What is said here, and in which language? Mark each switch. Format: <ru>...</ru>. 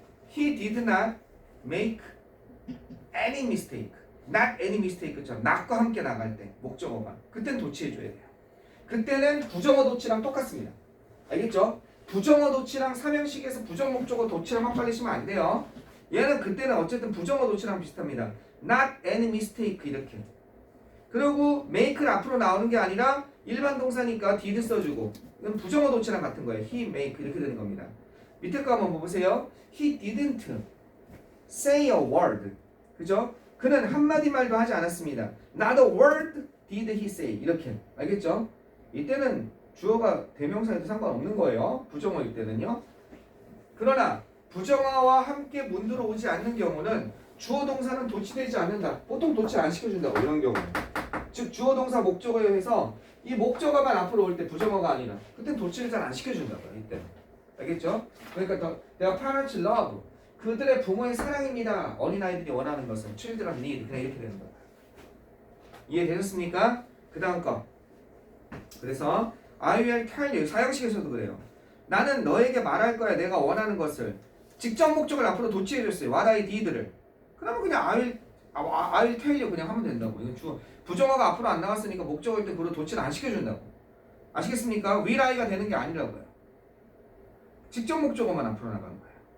<en>He did not make any mistake. not any mistake</en> <ko>처럼 not과 함께 나갈 때 목적어가 그때는 도치해 줘야 돼요. 그때는 부정어 도치랑 똑같습니다. 알겠죠? 부정어 도치랑 3형식에서 부정 목적어 도치랑 헷갈리시면 안 돼요. 얘는 그때는 어쨌든 부정어 도치랑 비슷합니다.</ko> <en>not any mistake</en> <ko>이렇게. 그리고 make를 앞으로 나오는 게 아니라 일반 동사니까 did 써주고 이건 부정어 도치랑 같은 거예요.</ko> <en>he make</en> <ko>이렇게</ko> <en>되는 겁니다.</en> <ko>밑에 거 한번 보세요.</ko> <en>He didn't say a word.</en> <ko>그죠? 그는 한마디 말도 하지 않았습니다.</ko> <en>Not a word did he say.</en> <ko>이렇게. 알겠죠? 이때는 주어가 대명사에도 상관없는 거예요. 부정어일 때는요. 그러나 부정어와 함께 문들어 오지 않는 경우는 주어 동사는 도치되지 않는다. 보통 도치 안 시켜준다고 이런 경우는. 즉 주어 동사 목적어에 의해서 이 목적어만 앞으로 올 때 부정어가 아니라 그땐 도치를 잘 안 시켜준다고요. 이때는. 알겠죠? 그러니까</ko> <en>their parents love</en> <ko>그들의 부모의 사랑입니다. 어린아이들이 원하는 것은</ko> <en>children need</en> <ko>그냥 이렇게 되는 거예요. 이해되셨습니까? 그 다음 거. 그래서</ko> <en>I will tell you</en> <ko>사형식에서도 그래요. 나는 너에게 말할 거야. 내가 원하는 것을. 직접 목적을 앞으로 도치해줬어요.</ko> <en>What I did</en> <ko>를. 그러면 그냥</ko> <en>I will tell you</en> <ko>그냥 하면 된다고. 이건 주어. 부정어가 앞으로 안 나갔으니까 목적어일 때 그걸 도치를 안 시켜준다고. 아시겠습니까?</ko> <en>will I</en> <ko>가 되는 게 아니라고요. 직접 목적어만 앞으로 나가는 거예요.</ko>